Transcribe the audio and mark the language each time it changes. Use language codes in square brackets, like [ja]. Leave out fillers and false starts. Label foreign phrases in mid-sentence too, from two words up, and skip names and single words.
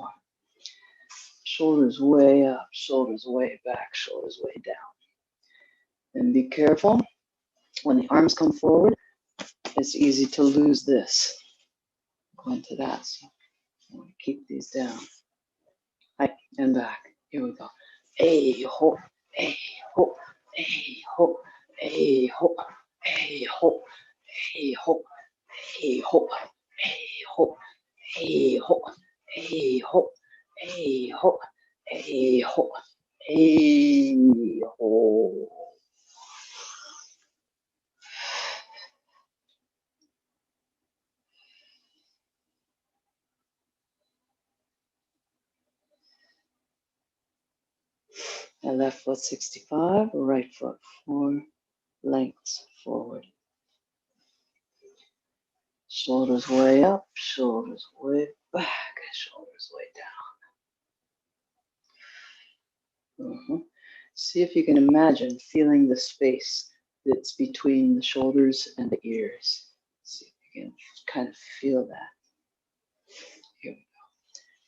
[en] Shoulders way up, shoulders way back, shoulders way down. And be careful. When the arms come forward, it's easy to lose this. Go into that. So I want to keep these down. Right, and back. Here we go. A ho, a ho, a ho, a ho, a ho, a ho, a ho, a ho, a ho, a ho, a ho, a ho, a ho. And left foot 65, right foot 4 lengths forward. Shoulders way up, shoulders way back, shoulders way down. See if you can imagine feeling the space that's between the shoulders and the ears. See if you can kind of feel that. Here we go.